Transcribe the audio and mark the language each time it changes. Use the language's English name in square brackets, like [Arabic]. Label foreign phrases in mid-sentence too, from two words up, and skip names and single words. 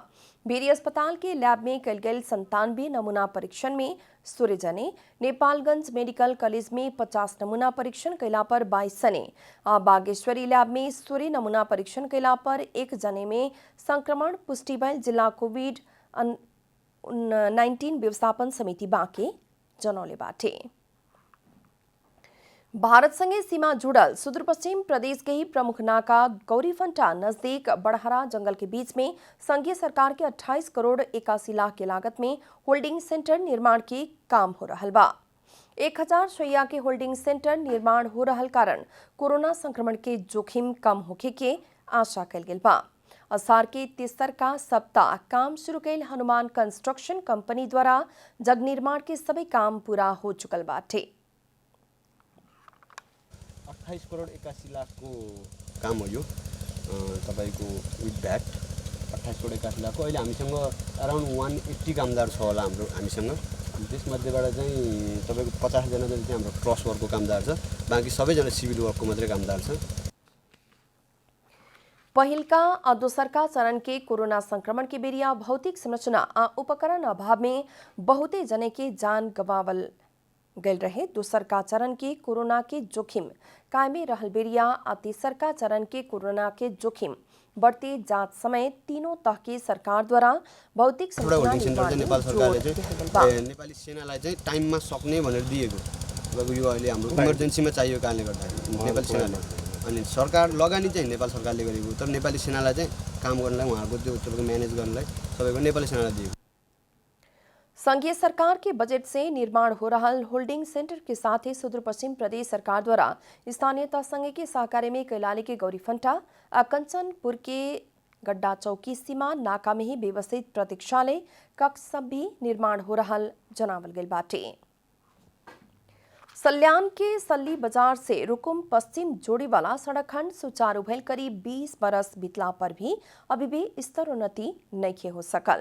[Bhojpuri] बेरी अस्पताल के लैब में कैल गेल 97 नमूना परीक्षण में 16 जने, नेपालगंज मेडिकल कॉलेज में 50 नमूना परीक्षण कैला पर 22 जने आ बागेश्वरी लैब में 16 नमूना परीक्षण कैला पर 1 जने में संक्रमण पुष्टि भइल जिला कोविड 19 व्यवस्थापन समिति बांके जनौले बाटे। भारत संगे सीमा जुड़ल सुदूरपश्चिम प्रदेश के ही प्रमुख नाका गौरीफंटा नजदीक बड़हरा जंगल के बीच में संघीय सरकार के 28 करोड़ 81 लाख के लागत में होल्डिंग सेंटर निर्माण के काम हो रहल बा। 1000 शैया के होल्डिंग सेंटर निर्माण हो रहल कारण कोरोना संक्रमण के जोखिम कम होखे के आशा कल गेल बा। असार के तेसर का सप्ताह काम शुरू कैल हनुमान कंस्ट्रक्शन कंपनी द्वारा जग निर्माण के सभी काम पूरा हो चुकल बाटे। [Nepali] 28 करोड़ 81 लाख को काम हो यो तपाईको [English] with VAT [Nepali] 28 करोड़ 81 लाख को अहिले हामीसँग अराउन्ड 180 कामदार छ होला हामीसँग। त्यसमध्येबाट चाहिँ तपाईको 50 जना जति चाहिँ हाम्रो क्रस वर्कको कामदार छ, बाँकी सबैजना सिभिल वर्कको मात्रै कामदार छ। [Bhojpuri] पहिलका और दोसरका चरण के कोरोना संक्रमण के बेरिया भौतिक संरचना आ उपकरण अभाव में बहुते जने के जान गंवावल गल रहे। दोसरका चरण के कोरोना के जोखिम कायमे रहल बेरिया आ तीसरका चरण के कोरोना के जोखिम बढ़ते जात समय तीनों तह के सरकार द्वारा भौतिक संरचना [Nepali] नेपाल सरकारले चाहिँ नेपाली सेनालाई चाहिँ टाइममा सक्ने भनेर दिएको। अब यो अहिले हाम्रो इमर्जेन्सीमा चाहियो कारणले गर्दा नेपाली सेनाले अनि सरकार लगानी चाहिँ नेपाल सरकारले गरेको, तर नेपाली सेनालाई चाहिँ काम गर्नलाई उहाँहरुको त्यो सबैको म्यानेज गर्नलाई सबैको नेपाली सेनालाई दिएको। [Bhojpuri] संघीय सरकार के बजट से निर्माण हो रहा होल्डिंग सेंटर के साथ ही सुदूर पश्चिम प्रदेश सरकार द्वारा स्थानीयता संघ के सहकार्य में कैलाली के गौरीफंटा कंचनपुर के गड्डा चौकी सीमा नाका में ही व्यवस्थित प्रतीक्षालय कक्ष सब भी निर्माण हो रहा जनावल गई बाटे। सल्यान के सल्ली बाजार से रुकुम पश्चिम जोड़ी वाला सड़क खंड सुचारू भइल करीब 20 बरस बीतला पर भी अभी भी स्तरोन्नति नहीं हो सकल।